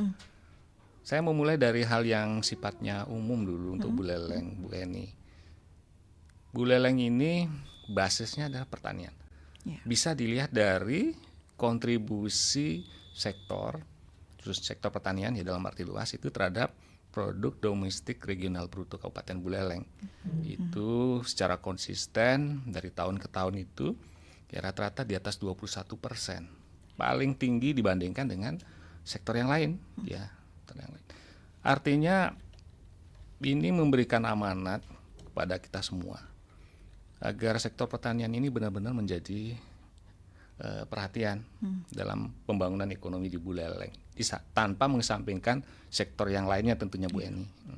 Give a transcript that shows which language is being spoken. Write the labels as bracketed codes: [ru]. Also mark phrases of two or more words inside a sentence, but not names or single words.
[id] Saya mau mulai dari hal yang sifatnya umum dulu untuk buleleng, Bu Eni. Buleleng ini basisnya adalah pertanian. Bisa dilihat dari kontribusi sektor, khusus sektor pertanian ya dalam arti luas itu terhadap produk domestik regional bruto Kabupaten Buleleng. Itu secara konsisten dari tahun ke tahun itu ya rata-rata di atas 21%. Paling tinggi dibandingkan dengan sektor yang lain ya. Artinya ini memberikan amanat kepada kita semua agar sektor pertanian ini benar-benar menjadi perhatian dalam pembangunan ekonomi di Buleleng tanpa mengesampingkan sektor yang lainnya tentunya Bu Eni.